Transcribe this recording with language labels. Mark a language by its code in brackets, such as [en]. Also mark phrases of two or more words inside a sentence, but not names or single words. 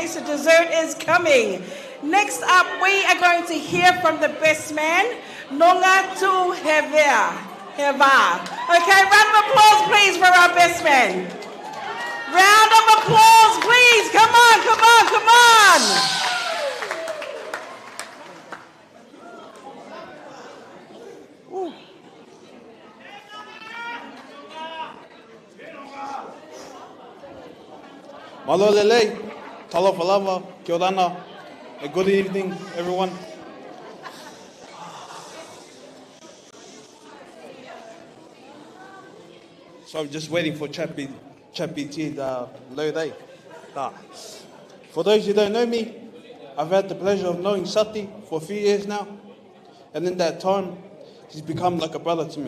[en] So dessert is coming. Next up, we are going to hear from the best man, Nonga Tu Heva. Okay, round of applause, please, for our best man. Round of applause, please. Come on, come on, come on. Ooh. [to] Malolele, Taufa lava, [mi] kia ora, [en] and good evening, everyone. So I'm just waiting for Chat BT to load day. For those who don't know me, I've had the pleasure of knowing Sati for a few years now, and in that time, he's become like a brother to me.